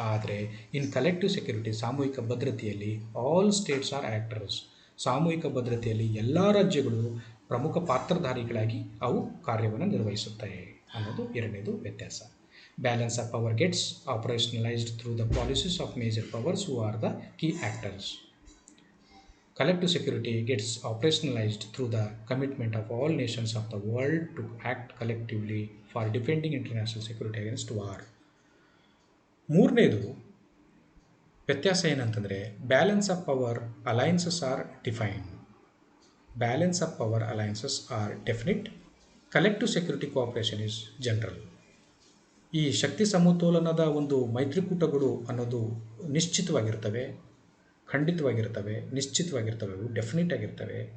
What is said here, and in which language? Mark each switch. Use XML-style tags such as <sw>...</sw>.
<en>ಆದರೆ in collective security</en> <kn>ಸಾಮೂಹಿಕ ಭದ್ರತೆಯಲ್ಲಿ</kn> <en>All states are actors.</en> <kn>ಸಾಮೂಹಿಕ ಭದ್ರತೆಯಲ್ಲಿ ಎಲ್ಲ ರಾಜ್ಯಗಳು ಪ್ರಮುಖ ಪಾತ್ರಧಾರಿಗಳಾಗಿ ಅವು ಕಾರ್ಯವನ್ನು ನಿರ್ವಹಿಸುತ್ತವೆ ಅನ್ನೋದು ಎರಡನೇದು ವ್ಯತ್ಯಾಸ.</kn> <en>Balance of power gets operationalized through the policies of major powers who are the key actors. Collective security gets operationalized through the commitment of all nations of the world to act collectively for defending international security against war.</en> <kn>ಮೂರನೇದು ವ್ಯತ್ಯಾಸ ಏನಂತಂದರೆ,</kn> <en>Balance of power alliances are defined. Balance of power alliances are definite, collective security cooperation is general.</en> <kn>ಈ ಶಕ್ತಿ ಸಮತೋಲನದ ಒಂದು ಮೈತ್ರಿಕೂಟಗಳು ಅನ್ನೋದು ನಿಶ್ಚಿತವಾಗಿರ್ತವೆ, ಖಂಡಿತವಾಗಿರ್ತವೆ, ನಿಶ್ಚಿತವಾಗಿರ್ತವೆ, ಅವು definite ಆಗಿರ್ತವೆ.</kn>